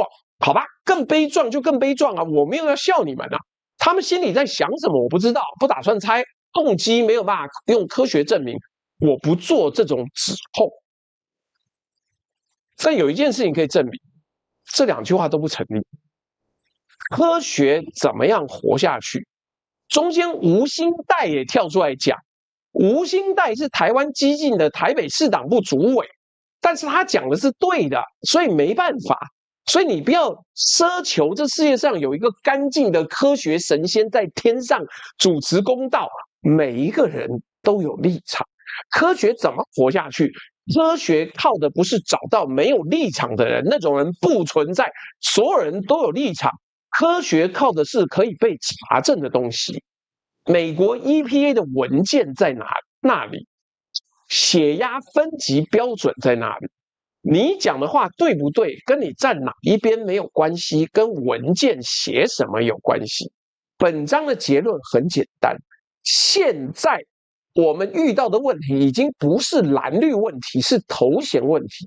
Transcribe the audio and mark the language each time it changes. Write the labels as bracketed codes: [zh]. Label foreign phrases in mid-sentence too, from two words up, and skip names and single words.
[zh] 好吧，更悲壯就更悲壯啊！我沒有要笑你們啊，他們心裡在想什麼我不知道，不打算猜，動機沒有辦法用科學證明，我不做這種指控。但有一件事情可以證明，這2句話都不成立。科學怎麼樣活下去？中間吳欣岱也跳出來講，吳欣岱是台灣基進的台北市黨部主委，但是他講的是對的，所以沒辦法。所以你不要奢求這世界上有一個乾淨的科學神仙在天上主持公道，每一個人都有立場。科學怎麼活下去？科學靠的不是找到沒有立場的人，那種人不存在，所有人都有立場。科學靠的是可以被查證的東西。美國 EPA 的文件在那裡？血壓分級標準在哪裡？你講的話對不對，跟你站哪一邊沒有關係，跟文件寫什麼有關係。本章的結論很簡單，現在我們遇到的問題已經不是藍綠問題，是頭銜問題。